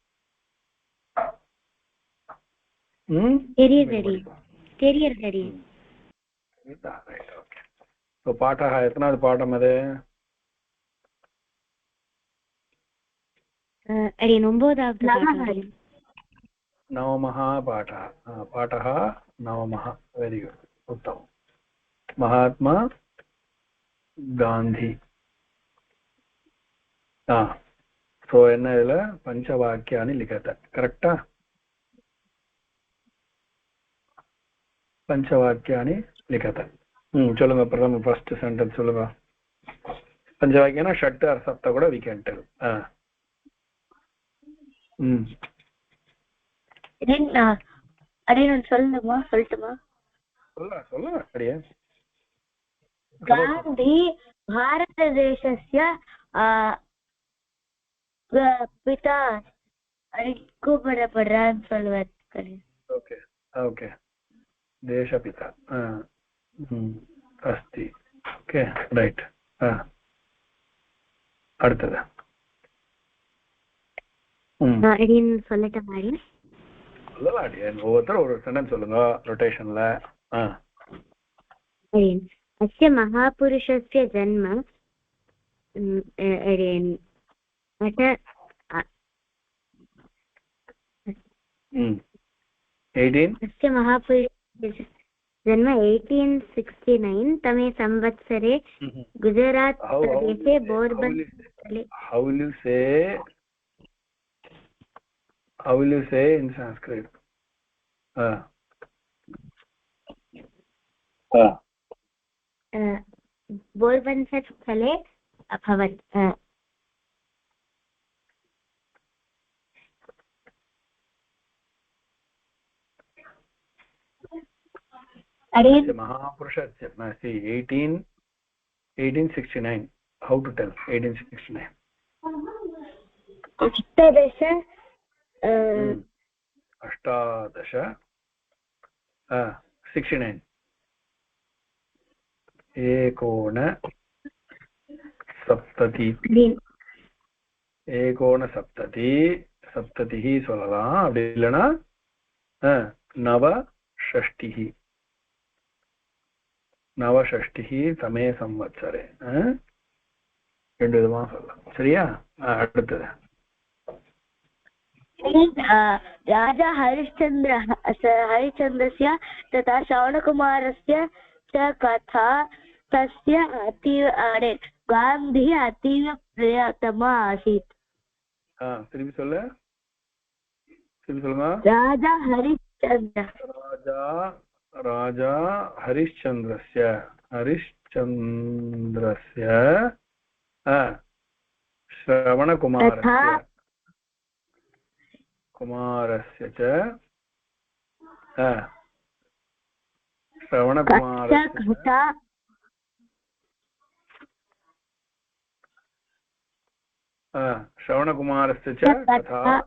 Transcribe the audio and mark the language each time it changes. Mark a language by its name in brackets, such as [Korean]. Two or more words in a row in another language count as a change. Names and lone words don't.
[Tamil] தெரியுது. பாட்டः எத்தனாவது பாடம் அது? [Sanskrit] नवमः पाठः. पाठः नवमः. [English] very good, [Sanskrit] उत्तमम्. महात्मा गांधी. [Tamil] सो என்ன இதுல [Sanskrit] पञ्चवाक्यानि लिखत. [Tamil] கரெக்டா? [Sanskrit] पञ्चवाक्यानि लिखत. [Tamil] சொல்லுங்க. பிரதம [English] first sentence [Tamil] சொல்லுங்க. பஞ்சவாக்கியனா ஷட் ஆர் சப்த கூட [English] we can tell. [Tamil] சொல்லட்டுமா? சொல்லுங்க அப்படியே. காந்தி [Sanskrit] भारतदेशस्य पिता [Tamil] கூப்பிடப்படுறான்னு சொல்லுவார். [English] okay okay. [Sanskrit] देशपिता अस्ति. [English] okay right. [Tamil] அடுத்தது சொல்லட்டேன். ஒவ்வொருத்தரும் ஒரு சென்டென்ஸ் சொல்லுங்க ரொட்டேஷன்ல. [Sanskrit] अस्य महापुरुषस्य जन्म अस्य महापुरुषस्य जन्म 1869 तमे संवत्सरे गुजरात प्रदेशे पोरबंदरे. [English] How will you say in Sanskrit? [Sanskrit] पोरबंदर स्थले अभवत्. महापुरुषस्य 1869. [English] How to tell 1869? [Sanskrit] अष्टादश 69. एकोन सप्तति एकोन सप्तति सप्ततिः [Tamil] சொல்லலாம். அப்படி இல்லைன்னா [Sanskrit] नवषष्टिः नवषष्टिः तमे संवत्सरे [Tamil] ரெண்டு விதமா சொல்லலாம். சரியா? அடுத்தது [Sanskrit] राजा हरिश्चन्द्रस्य तथा श्रवणकुमारस्य च कथा तस्य अतीव गान्धी अतीव प्रियतमा आसीत्. [Tamil] திருப்பி சொல்லுங்க. [Sanskrit] राजा हरिश्चन्द्र राजा हरिश्चन्द्रस्य श्रवणकुमारस्य च श्रवणकुमारस्य च कथा